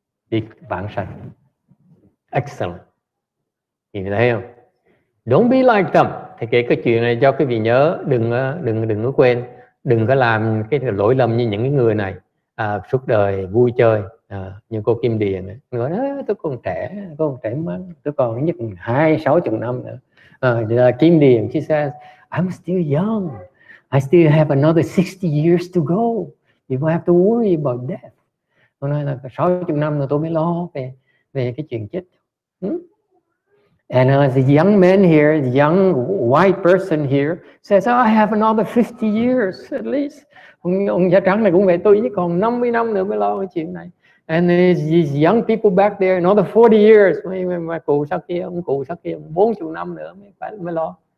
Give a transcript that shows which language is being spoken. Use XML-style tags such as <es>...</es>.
<vi>Đi vãng sanh.</vi> <en>Excellent.</en> <vi>Nhìn thấy không?</vi> <en>Don't be like them.</en> <vi>Thì cái chuyện này cho quý vị nhớ, đừng có quên, đừng có làm cái lỗi lầm như những cái người này suốt đời vui chơi. Như cô Kim Điền này, nói tôi còn trẻ măng, tôi còn nhất 60 năm nữa.</vi> <en>Kim Điền, she says, I'm still young. I still have another 60 years to go. You don't have to worry about death.</en> <vi>Tôi nói là 60 năm rồi tôi mới lo về cái chuyện chết.</vi> <en>And the young man here, the young white person here says, I have another 50 years at least.</en> <vi>Ông da trắng này cũng vậy, tôi chỉ còn 50 năm nữa mới lo cái chuyện này.</vi> <en>And these young people back there, another 40 years.</en> <vi>Mà cụ sau kia, ông cụ sau kia 40 năm nữa mới lo.</vi>